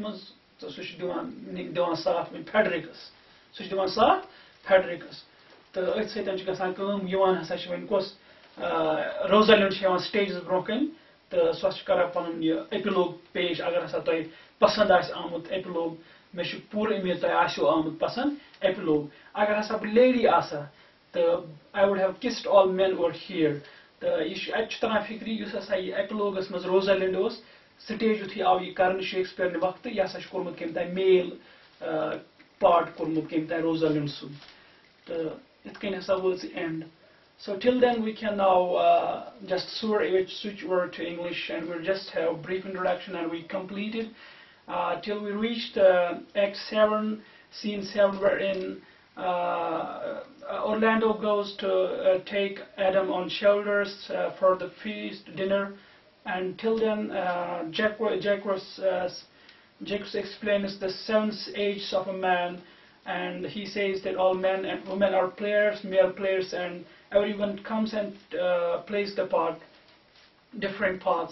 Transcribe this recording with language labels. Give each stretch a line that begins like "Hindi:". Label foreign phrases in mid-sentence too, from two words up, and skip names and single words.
Kashmiri: منٛز تہٕ سُہ چھُ دِوان ساتھ وۄنۍ فیڈرِکس سُہ چھُ دِوان ساتھ فیڈرِکس تہٕ أتھۍ سۭتۍ چھِ گژھان کٲم یِوان ہسا چھِ وۄنۍ کۄس روزالینڈ چھِ یِوان سٹیجس برونٛہہ کَنہِ تہٕ سۄ چھِ کران پنُن یہِ ایپِلوگ پیش اگر ہسا تۄہہِ پسنٛد آسہِ آمُت ایپِلوگ مےٚ چھُ پوٗرٕ اُمید تۄہہِ آسیو آمُت پسنٛد ایپِلوگ اگر ہسا بہٕ لیڈی آسہٕ ہا تہٕ
English: I would have kissed all men over here
Kashmiri: تہٕ یہِ چھُ اَتہِ چھُ تران فِکرِ یُس ہسا یہِ ایپِلوگس منٛز روزالینڈ اوس سٹیج یُتھُے آو یہِ کرنہٕ شیکسپیرنہِ وقتہٕ یہِ ہسا چھُ کوٚرمُت کٔمۍ تانۍ میل پاٹ کوٚرمُت کٔمۍ تانۍ روزالینڈ سُنٛد تہٕ یِتھ کٔنۍ ہسا وٲژ یہِ اینڈ
English: So till then we can now just switch over to English and we'll just have a brief introduction and we completed till we reached Act 7, Scene 7 wherein Orlando goes to take Adam on shoulders for the feast dinner and till then Jacques explains the 7 ages of a man and he says that all men and women are players, male players and everyone comes and plays the part, different parts.